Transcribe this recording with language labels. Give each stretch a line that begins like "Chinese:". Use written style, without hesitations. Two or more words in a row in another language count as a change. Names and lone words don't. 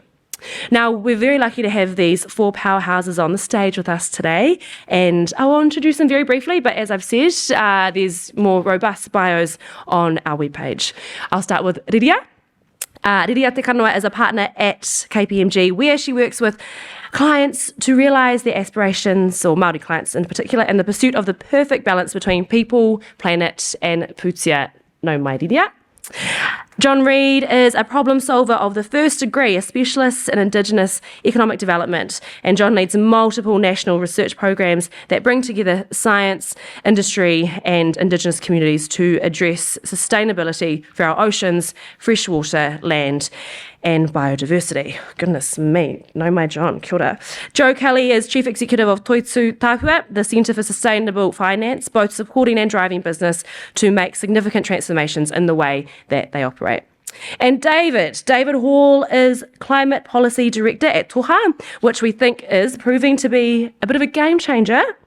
English: Now, we're very lucky to have these four powerhouses on the stage with us today, and I will introduce them very briefly, but as I've said, there's more robust bios on our webpage. I'll start with Riria. Riria Te Kanawa is a partner at KPMG, where she works with clients to realise their aspirations, or Māori clients in particular, in the pursuit of the perfect balance between people, planet, and pūtea.
Māori: No mai Riria.
English: John Reid is a problem solver of the first degree, a specialist in Indigenous economic development, and John leads multiple national research programs that bring together science, industry and Indigenous communities to address sustainability for our oceans, freshwater, land and biodiversity. Goodness me,
Māori: no mai John, kia ora.
English: Joe Kelly is Chief Executive of Toitū Tāpua, the Centre for Sustainable Finance, both supporting and driving business to make significant transformations in the way that they operate. And David Hall is Climate Policy Director at Toha, which we think is proving to be a bit of a game changer.